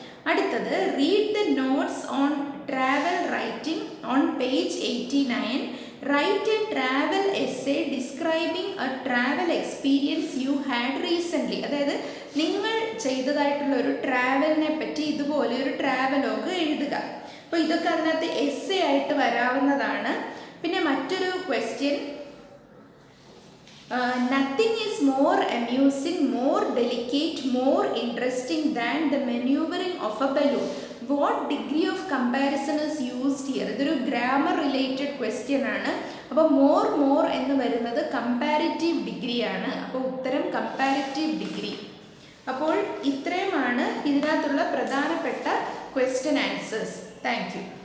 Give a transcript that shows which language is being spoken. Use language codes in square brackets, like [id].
[ml] അടുത്തത് [en] Read the notes on travel writing on page 89. Write a travel essay describing a travel experience you had recently. [ml] അതായത് നിങ്ങൾ ചെയ്തതായിട്ടുള്ള ഒരു ട്രാവലിനെ പറ്റി ഇതുപോലെ ഒരു ട്രാവലോഗ് എഴുതുക. അപ്പോൾ ഇതൊക്കെ അതിനകത്ത് എസ്സേ ആയിട്ട് വരാവുന്നതാണ്. പിന്നെ മറ്റൊരു question, [en] nothing is more amusing, more delicate, more interesting than the maneuvering of a balloon. What degree of comparison is used here? [ml] ഇതൊരു ഗ്രാമർ റിലേറ്റഡ് ക്വസ്റ്റ്യൻ ആണ്. അപ്പോൾ മോർ എന്ന് വരുന്നത് കമ്പാരിറ്റീവ് ഡിഗ്രി ആണ്. അപ്പോൾ ഉത്തരം കമ്പാരിറ്റീവ് ഡിഗ്രി. അപ്പോൾ ഇത്രയുമാണ് ഇതിനകത്തുള്ള പ്രധാനപ്പെട്ട ക്വസ്റ്റ്യൻ ആൻസേഴ്സ്. [en] Thank you.